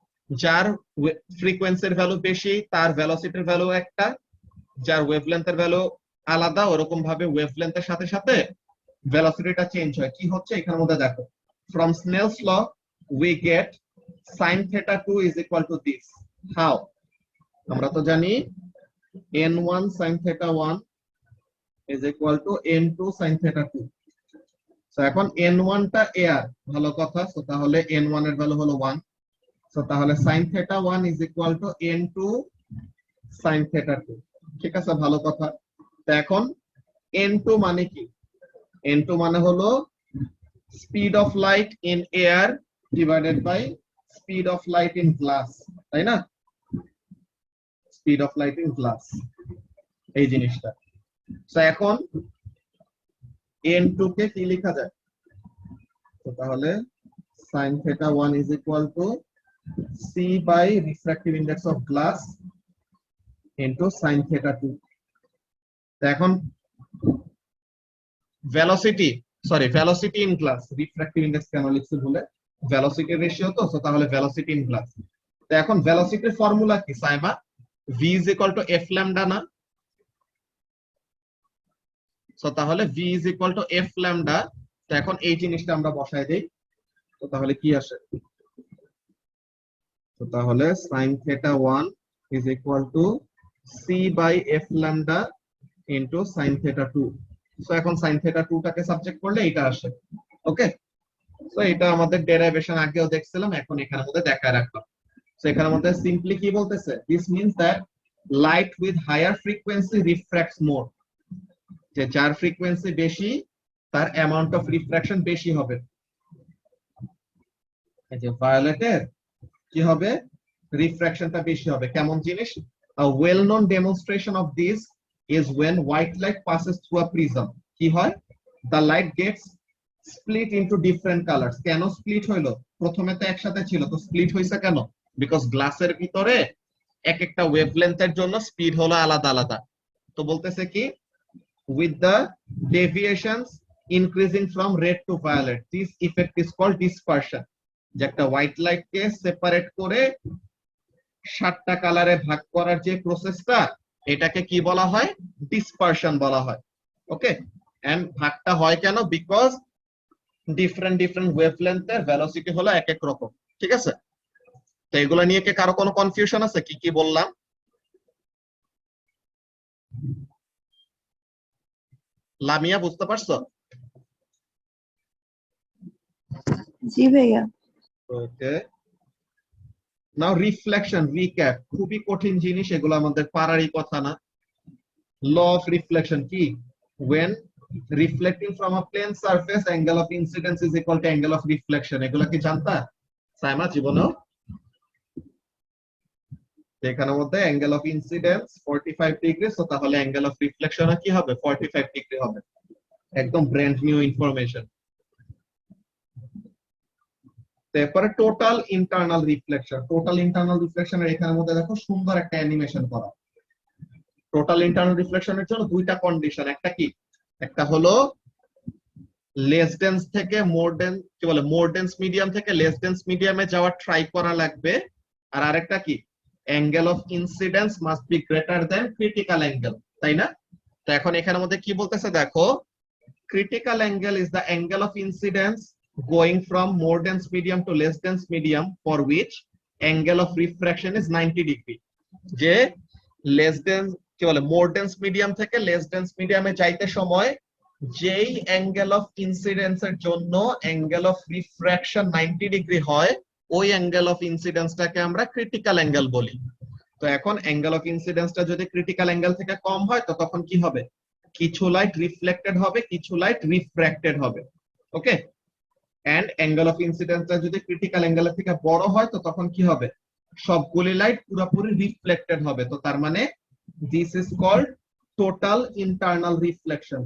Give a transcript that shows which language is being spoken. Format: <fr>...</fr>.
<bn>যার ফ্রিকোয়েন্সির ভ্যালু বেশি তার ভেলোসিটির ভ্যালু একটা, যার ওয়েভলেন্থের ভ্যালু আলাদা ওরকম ভাবে ওয়েভলেন্থের সাথে সাথে ভেলোসিটিটা চেঞ্জ হয়। কি হচ্ছে এখানের মধ্যে দেখো,</bn> <en>From Snell's law we get sin theta 2 is equal to this. How?</en> <bn>আমরা তো জানি</bn> <en>n1 sin theta 1 is equal to n2 sin theta 2।</en> <bn>So এখন n1 টা এয়ার, ভালো কথা। সো তাহলে n1 এর ভ্যালু হলো 1।</bn> <en>so তাহলে sin theta 1 is equal to n2 sin theta 2,</en> <bn>ঠিক আছে, ভালো কথা। তো এখন n2 মানে কি? n2 মানে হলো</bn> <en>speed of light in air divided by speed of light in glass,</en> <bn>তাই না? Speed of light in glass, এই জিনিসটা। তো এখন n2 কে কি লেখা যায়?</bn> <en>তো তাহলে sin theta 1 is equal to c by refractive index of glass into sin theta 2।</en> <bn>তো এখন velocity in glass, refractive index কেন লিখছি ভুলে, ভেলোসিটি রেশিও তো। সো তাহলে ভেলোসিটি ইন গ্লাস। তো এখন ভেলোসিটির ফর্মুলা কি Saima?</bn> <en>v is equal to f lambda না? So তাহলে v is equal to f lambda।</en> <bn>তো এখন এই জিনিসটা আমরা বসায় দেই, তো তাহলে কি আসে?</bn> <en>তো তাহলে sin theta 1 is equal to c by f lambda into sin theta 2।</en> <bn>So এখন sin theta 2 টাকে সাবজেক্ট করলে এটা আসে,</bn> <en>Okay?</en> <bn>তো এটা আমাদের ডেরাইভেশন আগেও দেখছিলাম, এখন এখানের মধ্যে দেখায় রাখলাম। তো এখানের মধ্যে সিম্পলি কি বলতেছে,</bn> <en>this means that light with higher frequency refracts more,</en> <bn>যে যার ফ্রিকোয়েন্সি বেশি তার অ্যামাউন্ট অফ রিফ্র্যাকশন বেশি হবে। এই যে ভায়োলেটের কি হবে, রিফ্র্যাকশনটা বেশি হবে। কেমন জিনিস?</bn> <en>A well known demonstration of this is when white light passes through a prism.</en> <bn>কি হয়,</bn> <en>the light gets split into different colors.</en> <bn>কেন স্প্লিট হইলো? প্রথমে তো একসাথে ছিল, তো স্প্লিট হইছে কেন? বিকজ গ্লাসের ভিতরে এক একটা ওয়েভলেন্থের জন্য স্পিড হলো আলাদা আলাদা। তো বলতেছে কি,</bn> <en>with the deviations increasing from red to violet, this effect is called dispersion.</en> <bn>যে একটা হোয়াইট লাইট কে সেপারেট করে 7টা কালারে ভাগ করার যে প্রসেসটা, এটাকে কি বলা হয়? ডিসপারশন বলা হয়। ওকে, এন্ড ভাগটা হয় কেন? বিকজ ডিফারেন্ট ওয়েভলেন্থের ভেলোসিটি হলো এক এক রকম। ঠিক আছে, তো এগুলো নিয়ে কি কারো কোনো কনফিউশন আছে? কি কি বললাম? লামিয়া বুঝতে পারছো? জি ভাইয়া। ওকে, নাও রিফ্লেকশন রিক্যাপ, খুবই কঠিন জিনিস, এগুলো আমাদের পারারই কথা না। ল অফ রিফ্লেকশন কি?</bn> <en>when reflecting from a plane surface, angle of incidence is equal to angle of reflection.</en> <bn>এগুলো কি জানতা সাইমা জীবনেও? এখানের মধ্যে angle of incidence 45 degree, so তাহলে অ্যাঙ্গেল অফ রিফ্লেকশন কি হবে? 45 ডিগ্রি হবে। একদম ব্র্যান্ড নিউ ইনফরমেশন। তারপরে total internal reflection. Total internal রিফ্লেকশনের এখানের মধ্যে দেখো সুন্দর একটা অ্যানিমেশন করা। টোটাল ইন্টারনাল রিফ্লেকশনের জন্য দুইটা কন্ডিশন, একটা কি, একটা হলো লেস ডেন্স থেকে মোর ডেন্স, কি বলে, মোর ডেন্স মিডিয়াম থেকে লেস ডেন্স মিডিয়ামে যাওয়ার ট্রাই করা লাগবে। আর আরেকটা কি,</bn> <en>angle of incidence must be greater than critical angle,</en> <bn>তাই না? তো এখন এখানের মধ্যে কি বলতেছে দেখো,</bn> <en>critical angle is the angle of incidence going from more dense medium to less dense medium for which angle of refraction is 90 degree.</en> <bn>যে less dense, কি বলে, more dense medium থেকে less dense medium এ যাইতে সময় যেই angle of incidence এর জন্য angle of refraction 90 degree হয়, ওই angle of incidence টাকে আমরা critical angle বলি। তো এখন angle of incidence টা যদি critical angle থেকে কম হয়, তো তখন কি হবে? কিছু লাইট রিফ্লেক্টেড হবে, কিছু লাইট রিফ্র্যাক্টেড হবে। ওকে, এন্ড অ্যাঙ্গেল অফ ইনসিডেন্সটা যদি ক্রিটিক্যাল অ্যাঙ্গেলের থেকে বড় হয়, তো তখন কি হবে? সবগুলি লাইট পুরোপুরি রিফ্লেক্টেড হবে। তো তার মানে</bn> <en>This is called total internal reflection.</en>